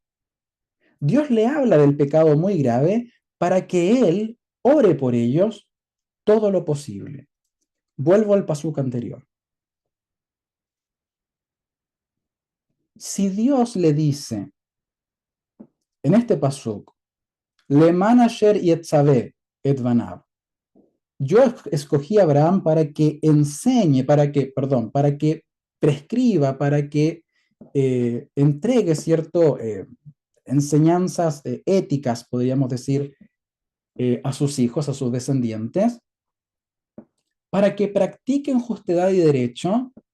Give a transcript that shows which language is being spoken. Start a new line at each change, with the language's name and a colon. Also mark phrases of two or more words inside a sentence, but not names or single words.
Spanish: Dios le habla del pecado muy grave para que él ore por ellos todo lo posible. Vuelvo al pasuk anterior. Si Dios le dice en este pasuk,
Hebrew: למען אשר יצוה את בניו,
Spanish: yo escogí a Abraham para que enseñe, para que prescriba, para que entregue cierto enseñanzas éticas, podríamos decir, a sus hijos, a sus descendientes, para que practiquen justedad y derecho.